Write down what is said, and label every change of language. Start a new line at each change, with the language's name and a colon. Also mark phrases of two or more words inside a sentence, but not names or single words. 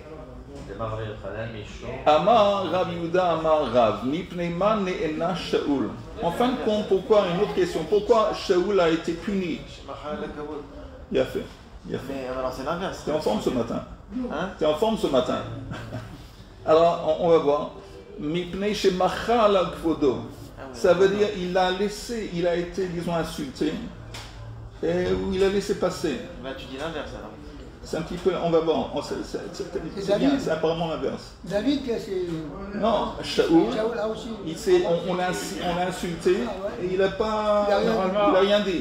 Hebrew: אמר רב יהודה אמר רב מפני מה נענש שאול.
French: En fin de compte, pourquoi, une autre question, pourquoi Shaoul a été puni? Il a fait. Mais alors c'est l'inverse. T'es en forme ce matin? Hein? T'es en forme ce matin? Alors, on va voir.
Hebrew: מפני שמחל על כבודו.
French: Ça veut dire il a été, disons, insulté, et il a laissé passer. Bah tu dis l'inverse alors. C'est un petit peu, on va voir, c'est bien, c'est apparemment l'inverse. David, c'est. Non, Shaoul, Là aussi. on l'a insulté et il n'a rien dit.